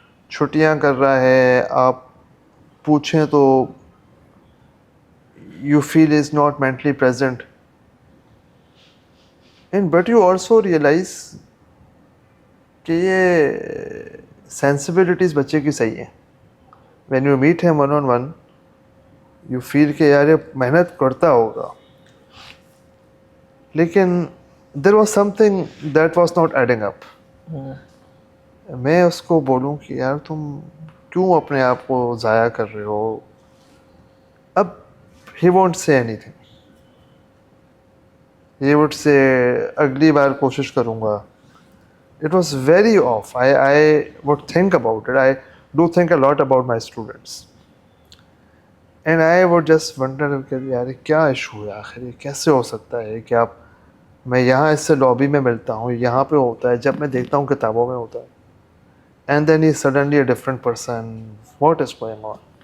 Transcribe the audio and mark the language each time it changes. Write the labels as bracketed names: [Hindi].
[Urdu] چھٹیاں کر رہا ہے, آپ پوچھیں تو [English] you feel is not mentally present, and but you also realize [Urdu] کہ یہ sensibilities بچے کی صحیح ہیں. [English] when you meet him one on one you feel [Urdu] کہ یار یہ محنت کرتا ہوگا, لیکن [English] there was something that was not adding up. [Urdu] میں اس کو بولوں کہ یار تم کیوں اپنے آپ کو ضائع کر رہے ہو. اب [English] he won't say anything. He would say [Urdu] اگلی بار کوشش کروں گا. [English] It was very off. I would think about it. I do think a lot about my students. And I would just wonder [Urdu] کہ یار کیا ایشو ہے آخر, یہ کیسے ہو سکتا ہے کہ آپ, میں یہاں اس سے لابی میں ملتا ہوں, یہاں پہ ہوتا ہے, جب میں دیکھتا ہوں کتابوں میں ہوتا ہے, [English] and then he's suddenly a different person. What is going on?